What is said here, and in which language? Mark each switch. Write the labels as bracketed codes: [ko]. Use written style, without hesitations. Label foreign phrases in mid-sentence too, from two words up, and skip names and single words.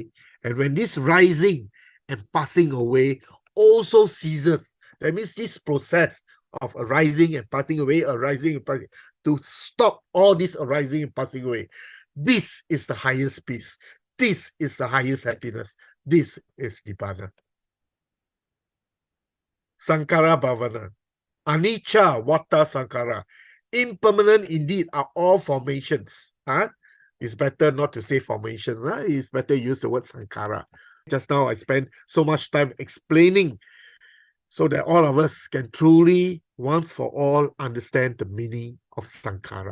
[en] And when this rising and passing away also ceases, that means this process of arising and passing away, arising and passing, to stop all this arising and passing away. This is the highest peace. This is the highest happiness. This is Nibbana. [pi] Saṅkhārā bhavana. Anicca, vata, saṅkhārā. [en] Impermanent indeed are all formations. It's better not to say formations. It's better use the word saṅkhārā. Just now I spent so much time explaining so that all of us can truly, once for all, understand the meaning of saṅkhārā.